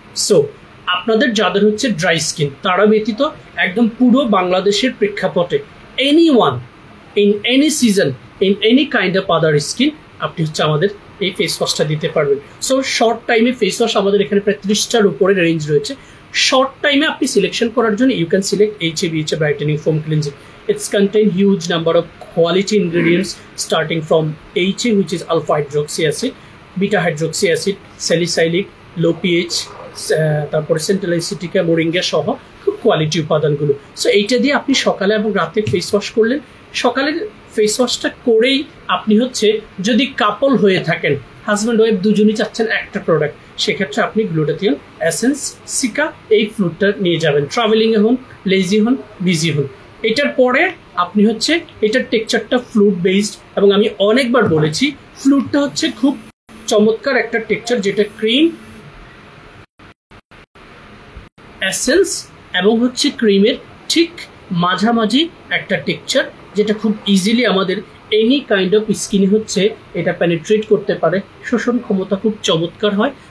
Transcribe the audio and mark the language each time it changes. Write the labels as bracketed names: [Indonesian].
[Bangla] So আপনাদের যাদের হচ্ছে ড্রাই স্কিন, তারা ব্যতীত একদম পুরো বাংলাদেশের প্রেক্ষাপটে [English] anyone in any season in any kind of other skin, [Bangla] আপনি হচ্ছে আমাদের এই ফেস ওয়াশটা দিতে পারবেন। সো শর্ট টাইমে ফেস ওয়াশ আমাদের এখানে প্রায় 30টার উপরে রেঞ্জ রয়েছে। শর্ট টাইমে আপনি সিলেকশন করার জন্য [English] you can select [Bangla] HA brightening foam cleansing. [English] It's contain huge number of quality ingredients starting from HA, which is alpha hydroxy acid, beta hydroxy acid, salicylic, low pH, [Bangla] তারপরে central অ্যাসিটিকা, moringa সহ খুব quality উপাদানগুলো। So এইটা দিয়ে আপনি সকালে এবং রাতে ফেস ওয়াশ করলেন। সকালের ফেস ওয়াশটা করেই আপনি হচ্ছে, যদি কাপল হয়ে থাকেন, হাজব্যান্ড ওয়াইফ দুজনই চাচ্ছেন একটা প্রোডাক্ট, সেক্ষেত্রে আপনি গ্লুটাথিয়ন এসেন্স সিকা এই ফ্লুটটা নিয়ে যাবেন। ট্রাভেলিংয়ে হন, লেজি হন, বিজি হন, এটার পরে আপনি হচ্ছে, এটার টেক্সচারটা ফ্লুট বেসড, এবং আমি অনেকবার বলেছি ফ্লুটটা হচ্ছে খুব চমৎকার একটা টেক্সচার, যেটা ক্রিম, এসেন্স এবং হচ্ছে ক্রিমের ঠিক মাঝামাঝি একটা টেক্সচার, যেটা খুব ইজিলি আমাদের এনি কাইন্ড অফ স্কিনে হচ্ছে এটা পেনিট্রেট করতে পারে, শোষণ ক্ষমতা খুব চমৎকার হয়।